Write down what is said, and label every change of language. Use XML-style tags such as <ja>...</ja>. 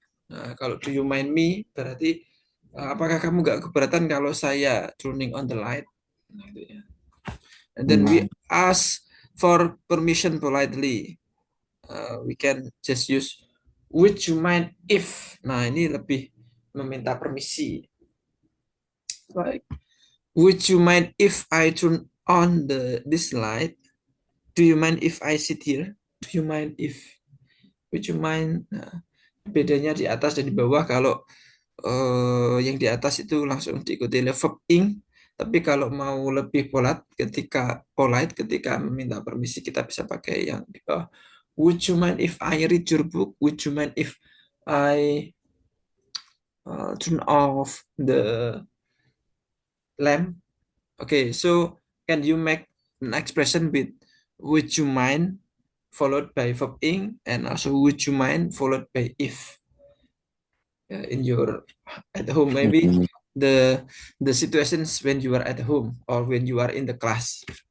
<id>Nah, kalau</id> <en>do you mind me</en> <id>berarti apakah kamu nggak keberatan kalau saya</id> <en>turning on the light?</en> <id>Nah, gitu ya.</id> <en>And then we ask for permission politely. We can just use would you mind if.</en> <id>Nah, ini lebih meminta permisi.</id> <en>Like, would you mind if I turn on this light? Do you mind if I sit here? Do you mind if? Would you mind?</en> <id>Nah, bedanya di atas dan di bawah. Kalau yang di atas itu langsung diikuti oleh verb ing. Tapi kalau mau lebih ketika meminta permisi kita bisa pakai yang di bawah.</id> <en>Would you mind if I read your book? Would you mind if I turn off the lamp? Okay, so can you make an expression with would you mind followed by verb ing and also would you mind followed by if in your at home maybe the situations when you are at home or when you are in the class.</en>